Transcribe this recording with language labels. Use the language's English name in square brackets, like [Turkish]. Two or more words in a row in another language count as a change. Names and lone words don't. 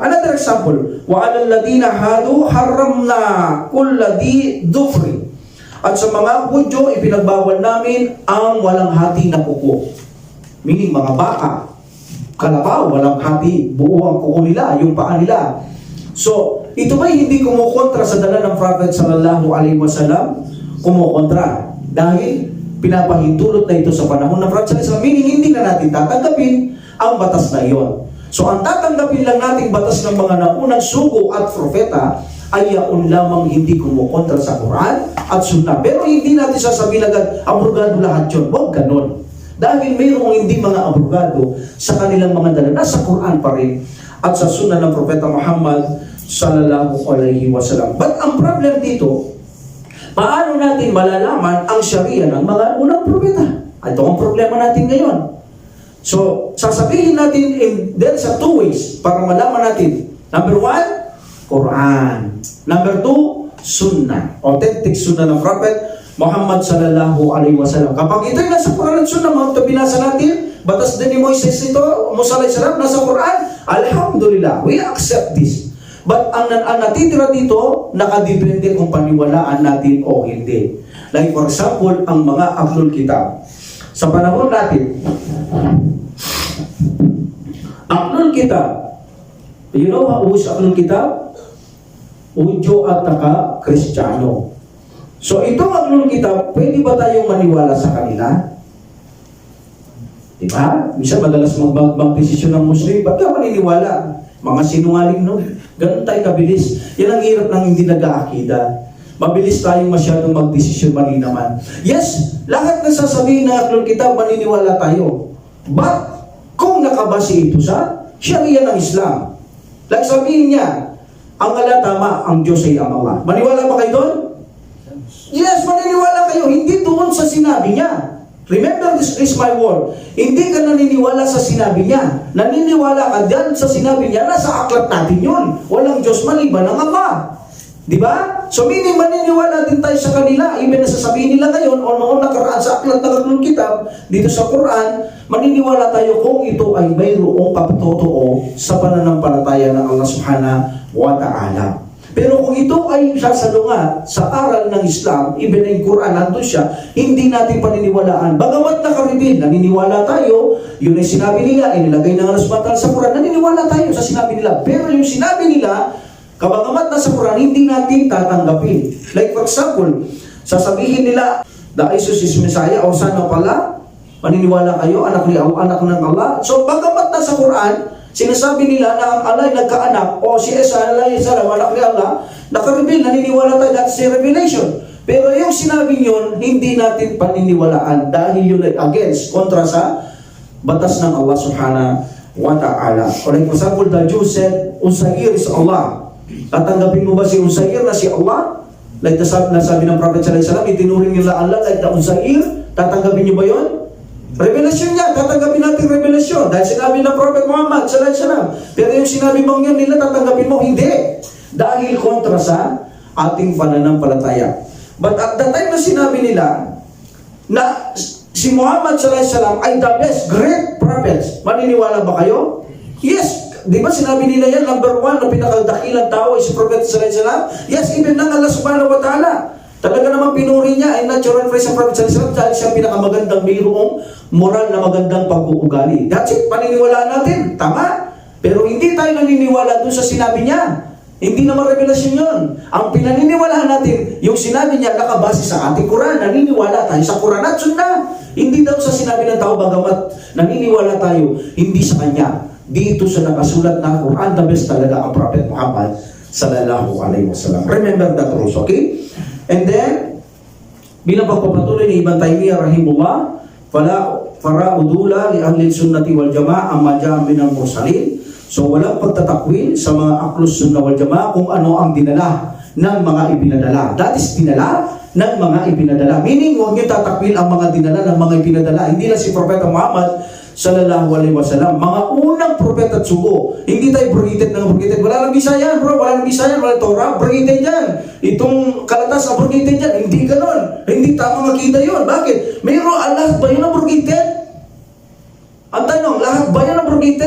[English] Another example, [Arabic] وعلى الذين هادوا حرمنا كل ذي ظفر. [Filipino] At sa mga Hudyo, ipinagbawal namin ang walang hati na kuko. Meaning, mga baka, kalabaw, walang hati, buo ang kuko nila, yung paa nila. So, ito ba hindi kumukontra sa dala ng Prophet [Arabic] صلى الله عليه وسلم? [Filipino] Kumukontra. Dahil pinapahintulot na ito sa panahon ng Prophet [Arabic] صلى الله عليه وسلم, [Filipino] meaning hindi na natin tatanggapin ang batas na iyon. So ang tatanggapin lang nating batas ng mga naunang sugo at propeta ay yaon lamang hindi kumukontra sa Quran at Sunnah. Pero hindi natin sasabihin agad, abrogado lahat yun. Huwag ganon. Dahil mayroong hindi mga abrogado sa kanilang mga dala. Nasa Quran pa rin at sa Sunnah ng Propeta Muhammad [Arabic] صلى الله عليه وسلم. [Filipino] But ang problem dito, paano natin malalaman ang Sharia ng mga unang propeta? Ito ang problema natin ngayon. So, sasabihin natin [English] there's a two ways [Filipino] para malaman natin. [English] Number one, Quran. Number two, Sunnah. Authentic Sunnah ng Prophet Muhammad [Arabic] صلى الله عليه وسلم. [Filipino] Kapag ito'y nasa Quran at Sunnah, mga binasa natin, batas din ni Moises ito, Musa [Arabic] عليه السلام, [Filipino] nasa Quran, alhamdulillah, [English] we accept this. [Filipino] But ang natitira dito, nakadepende kung paniwalaan natin o hindi. [English] Like for example, [Filipino] ang mga [Arabic] أهل الكتاب. [Filipino] Sa panahon natin, [Arabic] أهل الكتاب, [English] you know who is [Arabic] أهل الكتاب? [Filipino] Udyo at taka Kristiyano. So itong [Arabic] أهل الكتاب, [Filipino] pwede ba tayong maniwala sa kanila? Diba? Minsan madalas mag-desisyon ng Muslim, ba't ka maniniwala? Mga sinungaling no? Ganun tayo kabilis. Yan ang hirap ng hindi nag-aakida. Mabilis tayong masyadong mag-desisyon mali naman. Yes, lahat na sasabihin ng [Arabic] أهل الكتاب, [Filipino] maniniwala tayo. But, kung nakabase ito sa Sharia ng Islam, like sabihin niya, ang Allah tama, ang Diyos ay ang Allah. Maniwala ba kayo doon? Yes, maniniwala kayo. Hindi doon sa sinabi niya. [English] Remember, this is my word. [Filipino] Hindi ka naniniwala sa sinabi niya. Naniniwala ka dyan sa sinabi niya, nasa aklat natin yun. Walang Diyos maliban ng Allah. Diba? So meaning maniniwala din tayo sa kanila. Even na sasabihin nila ngayon o noon nakaraan sa aklat ng [Arabic] أهل الكتاب, [Filipino] dito sa Quran, maniniwala tayo kung ito ay mayroong pagtotoo sa pananampalataya ng [Arabic] الله سبحانه وتعالى. [Filipino] Pero kung ito ay sasalunga sa aral ng Islam, [English] even in Quran, [Filipino] nandun siya, hindi natin paniniwalaan. Bagamat nakaribin, naniniwala tayo, yun ay sinabi nila, inilagay ng [Arabic] الله سبحانه وتعالى [Filipino] sa Quran, naniniwala tayo sa sinabi nila. Pero yung sinabi nila, kabagamat na sa Quran, hindi natin tatanggapin. [English] Like for example, [Filipino] sasabihin nila, [English] the Jesus is Messiah, [Filipino] o sana pala, maniniwala kayo, anak ng Allah. So bagamat na sa Quran, sinasabi nila na ang Allah ay nagkaanak, o si Isa alayhi salam, anak ni Allah, nakareveal, naniniwala tayo, [English] that's a revelation. [Filipino] Pero yung sinabi yun, hindi natin paniniwalaan dahil yun ay against, kontra sa batas ng [Arabic] الله سبحانه وتعالى. [English] For example, the Jews said, Uzair is Allah. [Filipino] Tatanggapin mo ba si Uzair na si Allah? Like nasabi ng Prophet [Arabic] صلى الله عليه وسلم, [Filipino] itinuring nila Allah [English] like the Uzair. [Filipino] Tatanggapin niyo ba yun? Revelasyon niya, tatanggapin natin revelasyon. Dahil sinabi ng Prophet Muhammad [Arabic] صلى الله عليه وسلم. [Filipino] Pero yung sinabi mong yun nila, tatanggapin mo, hindi. Dahil kontra sa ating pananampalataya. [English] But at the time [Filipino] na sinabi nila na si Muhammad [Arabic] صلى الله عليه وسلم [Filipino] ay [English] the best great prophets, [Filipino] maniniwala ba kayo? Yes. Di ba sinabi nila yan, number one, na pinakadakilang tao ay si Prophet [Arabic] صلى الله عليه وسلم? [Filipino] Yes, even ng [Arabic] الله سبحانه وتعالى. [Filipino] Talaga naman pinuri niya ay [English] natural praise [Filipino] ng Prophet [Arabic] صلى الله عليه وسلم [Filipino] dahil siya pinakamagandang mayroong moral na magandang pag-uugali. [English] That's it, [Filipino] paniniwalaan natin. Tama. Pero hindi tayo naniniwala dun sa sinabi niya. Hindi naman revelasyon yun. Ang pinaniniwalaan natin, yung sinabi niya nakabase sa ating Quran. Naniniwala tayo sa Quran at Sunnah. Hindi daw sa sinabi ng tao, bagamat naniniwala tayo, hindi sa kanya. Dito sa nakasulat na Quran, the best talaga ang Prophet Muhammad [Arabic] صلى الله عليه وسلم. [English] Remember that also, okay? And then, [Filipino] bilang pagpapatuloy ni Ibn Taymiyyah rahimullah, [Arabic] فلا رد لأهل السنة والجماعة عما جاء من المرسلين. [Filipino] So walang pagtatakwil sa mga [Arabic] أهل السنة والجماعة [Filipino] kung ano ang dinala ng mga ibinadala. [English] That is [Filipino] dinala ng mga ibinadala. Meaning, huwag niyo tatakwil ang mga dinala ng mga ibinadala. Hindi lang si Propeta Muhammad [Arabic] صلى الله عليه وسلم, [Filipino] mga unang propeta at sugo. Hindi tayo abrogated ng abrogated. Wala nang bisa yan, bro. Wala nang bisa yan. Wala Torah, abrogated yan. Itong kalatas, abrogated yan. Hindi ganon. Hindi tama makita yun. Bakit? Mayroon Allah ba yun abrogated? Ang tanong, lahat ba yan abrogated?